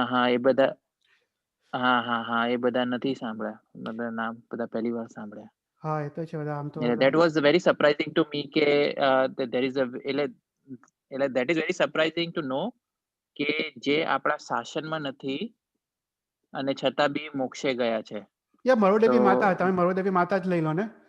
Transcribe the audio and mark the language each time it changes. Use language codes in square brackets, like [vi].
[gu] હા એ બધા, હા એ બધા નથી સાંભળ્યા, બધા નામ બધા પહેલી વાર સાંભળ્યા. હા, એ તો છે બધા આમ તો. [en] That was very surprising to me કે there is a એટલે that is very surprising to know [gu] કે જે આપણા શાસનમાં નથી અને છતાં બી મોક્ષે ગયા છે. યા મરોદેવી માતા, તમે મરોદેવી માતા જ લઈ લો ને.